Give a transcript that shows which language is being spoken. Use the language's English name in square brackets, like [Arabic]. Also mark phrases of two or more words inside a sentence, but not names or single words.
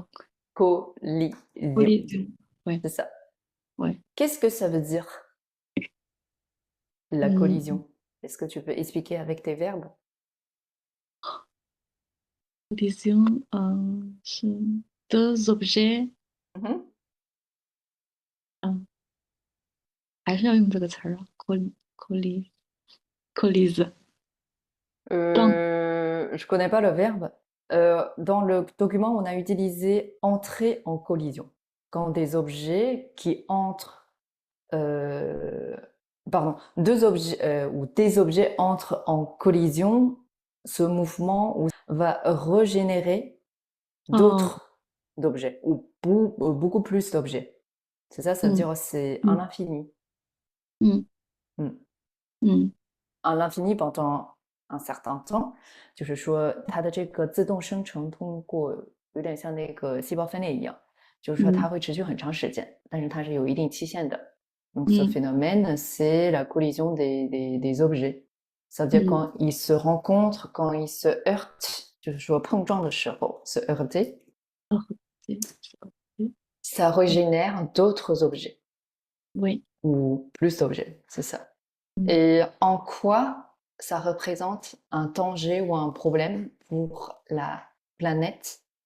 [French] Collision. collision. Ouais, C'est ça. ouais. Qu'est-ce que ça veut dire, la Hmm. collision? Est-ce que tu peux expliquer avec tes verbes? Collision, c'est deux objets, Mhm. [Chinese] 还是要用这个词儿啊，colli collise，撞， [French] Je connais pas le verbe. Dans le document, on a utilisé entrer en collision. Quand des objets qui entrent, euh, pardon, deux objets ou des objets entrent en collision, ce mouvement va régénérer 哦， d'autres objets ou beaucoup plus d'objets. C'est ça, ça veut 嗯 dire c'est à 嗯 l'infini. 嗯 Mm. 嗯 À l'infini pendant un certain temps， [Chinese] 就是说它的这个自动生成通过有点像那个细胞分裂一样，就是说它嗯会持续很长时间，但是它是有一定期限的。 [French] Donc ce 嗯 phénomène, c'est la collision des objets. Ça veut dire 嗯 quand ils se rencontrent, quand ils se heurtent， [Chinese] 就是说碰撞的时候 ， [French] se heurter， [Chinese] 哦，对，对， [French] ça régénère d'autres objets oui. ou plus d'objets, c'est ça. 嗯 Et en quoi ça représente un danger ou un problème pour la planète